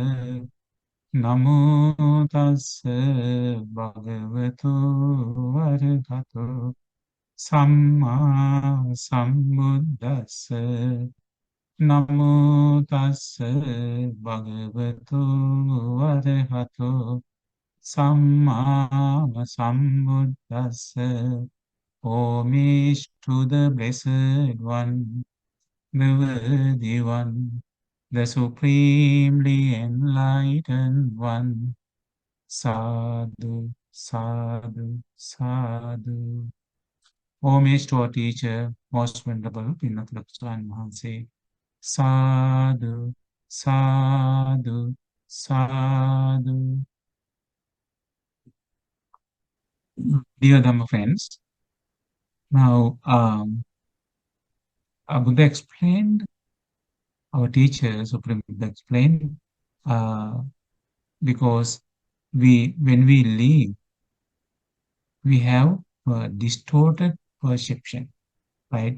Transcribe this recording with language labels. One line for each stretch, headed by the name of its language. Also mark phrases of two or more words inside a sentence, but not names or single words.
Pali: Namo tassa bhagavato arahato samma sambuddhassa. Namo tassa bhagavato arahato samma sambuddhassa.
English: Homage to the Blessed One, the Worthy One, the Supremely Enlightened One.
Pali: Sadhu, sadhu, sadhu.
English: Homage to our teacher, Most Venerable Pinnathalakshan Mahanse.
Pali: Sadhu, sadhu, sadhu.
English: Dear Dhamma friends, now Buddha explained, our teacher, Supreme Buddha explained, because when we live, we have a distorted perception, right?